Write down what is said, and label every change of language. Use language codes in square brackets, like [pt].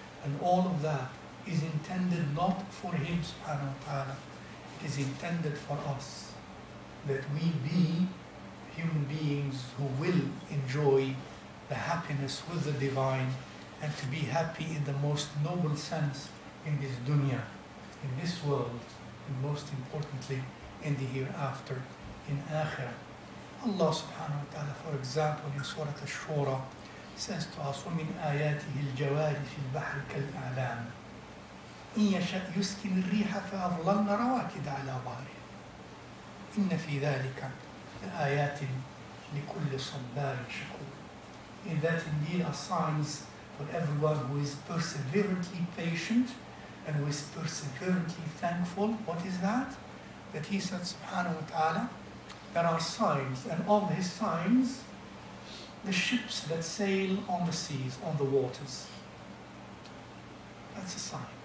[en] And all of that is intended not for Him subhanahu wa ta'ala, it is intended for us, that we be human beings who will enjoy the happiness with the divine and to be happy in the most noble sense in this dunya, in this world, and most importantly in the hereafter, in akhirah. Allah subhanahu wa ta'ala, for example, in Surat Ash-Shūraá says to us, [ar] وَمِنْ آيَاتِهِ الْجَوَارِ فِي الْبَحْرِ كَالْأَعْلَامِ إِنْ يَشَأْ يُسْكِنِ الرِّيحَ فَأَظْلَلْنَ رَوَاكِدَ عَلَى ظَهْرِهِ إِنَّ فِي ذَلِكَ لَآيَاتٍ لِكُلِّ صَبَّارٍ شَكُورٍ. [en] In that indeed are signs for everyone who is perseverantly patient and who is perseverantly thankful. What is that? That He said subhanahu wa ta'ala, there are signs, and of His signs, the ships that sail on the seas, on the waters. That's a sign.